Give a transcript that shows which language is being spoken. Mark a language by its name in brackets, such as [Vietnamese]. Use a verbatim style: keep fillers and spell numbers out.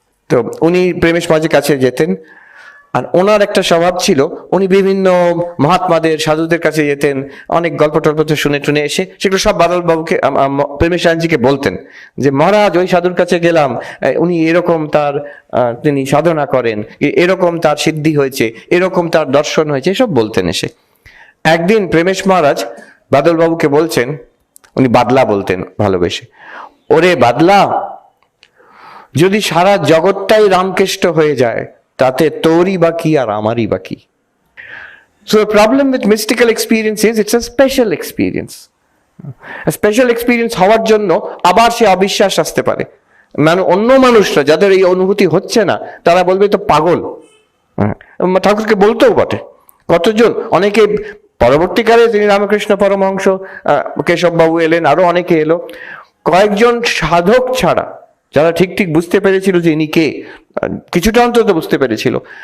[Bangla] তো উনি প্রেমেশ মাঝের কাছে যেতেন, আর ওনার একটা স্বভাব ছিল, উনি বিভিন্ন মহাত্মাদের, সাধুদের কাছে যেতেন, অনেক গল্প টল্প শুনে টুনে এসে সেগুলো সব বাদলবাবুকে, প্রেমেশানন্দজিকে বলতেন যে, মহারাজ ওই সাধুর কাছে গেলাম, উনি এরকম, তার তিনি সাধনা করেন, এরকম তার সিদ্ধি হয়েছে, এরকম তার দর্শন হয়েছে, সব বলতেন এসে। একদিন প্রেমেশ মহারাজ বাদলবাবুকে বলছেন, উনি বাদলা বলতেন ভালোবেসে, ওরে বাদলা, যদি সারা জগৎটাই রামকৃষ্ণ হয়ে যায়, তাতে তোরই বা কি আর আমারই বা কি? [English] So the problem with mystical experience is it's a special experience. A special experience [Bangla] হওয়ার জন্য আবার সে অবিশ্বাস আসতে পারে। মানে অন্য মানুষরা যাদের এই অনুভূতি হচ্ছে না, তারা বলবে তো পাগল, ঠাকুরকে বলতেও বটে কতজন। অনেকে পরবর্তীকালে, তিনি রামকৃষ্ণ পরমহংস, কেশববাবু এলেন, আরো অনেকে এলো, কয়েকজন সাধক ছাড়া যারা ঠিক ঠিক বুঝতে পেরেছিল যে ইনি কে, কিছুটা অন্তত বুঝতে পেরেছিল।